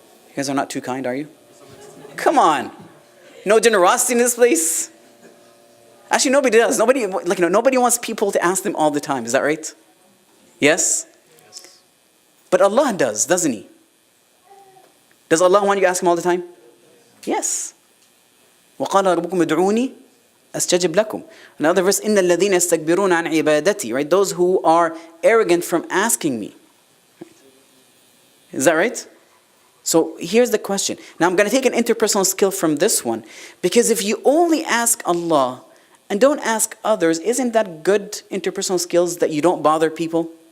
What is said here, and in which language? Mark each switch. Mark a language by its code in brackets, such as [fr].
[en] You guys are not too kind, are you? Come on. No generosity in this place? Actually, nobody does. Nobody wants people to ask them all the time. Is that right? Yes? But Allah does, doesn't He? Does Allah want you to ask Him all the time? Yes. [ar] وَقَالَ رَبُّكُمْ ادْعُونِي أَسْتَجِبْ لَكُمْ. [en] Another verse, [ar] إِنَّ الَّذِينَ يَسْتَكْبِرُونَ عَنْ عِبَادَتِي. [en] Right? Those who are arrogant from asking me. Is that right? So here's the question. Now I'm going to take an interpersonal skill from this one. Because if you only ask Allah and don't ask others, isn't that good interpersonal skills that you don't bother people?